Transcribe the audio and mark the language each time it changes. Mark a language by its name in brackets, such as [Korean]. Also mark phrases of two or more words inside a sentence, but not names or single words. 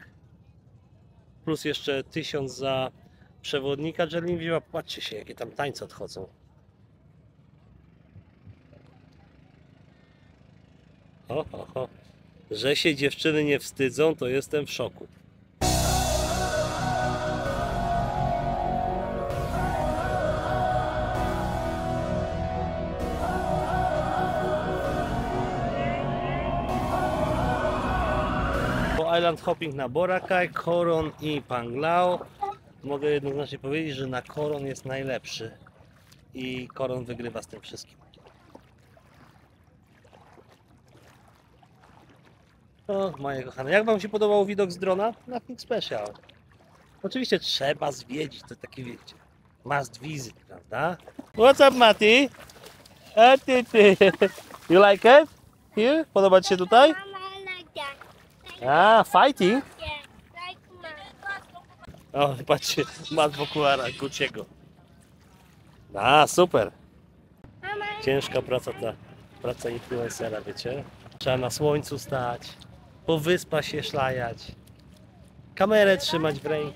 [Polish] Plus jeszcze 1000 za przewodnika. Jelin wzięła, patrzcie się, jakie tam tańce odchodzą. Ho. Że się dziewczyny nie wstydzą, to jestem w szoku. [English] Island hopping [Polish] na Boracay, Coron i Panglao. Mogę jednoznacznie powiedzieć, że na Coron jest najlepszy i Coron wygrywa z tym wszystkim. O, moje kochane, jak wam się podobał widok z drona? [English] Nothing special. [Polish] Oczywiście trzeba zwiedzić, to takie wiecie, [English] must visit, prawda? What's up, Mati? Ty. You like it? Here? [Polish] Podoba ci się tutaj? A, fighting? O, patrzcie, mat w okularach Gucci'ego. A, super. Ciężka praca ta, praca influencera, wiecie? Trzeba na słońcu stać, po wyspach się szlajać, kamerę trzymać w ręku.